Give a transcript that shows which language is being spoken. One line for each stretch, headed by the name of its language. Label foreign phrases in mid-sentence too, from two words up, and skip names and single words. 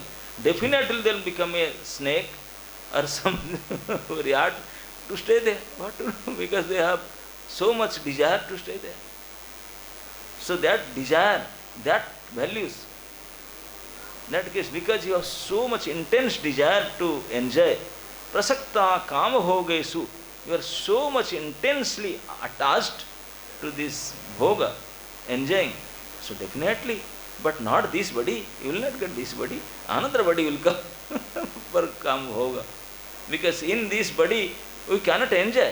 English: Definitely they will become a snake or some rat to stay there. What to do? Because they have so much desire to stay there. So that desire, that values, that case, because you have so much intense desire to enjoy,
Sanskrit: prasakta kama bhogesu,
English: you are so much intensely attached to this bhoga, enjoying. So definitely, but not this body, you will not get this body, another body will come for
Sanskrit: kama bhoga.
English: Because in this body, we cannot enjoy.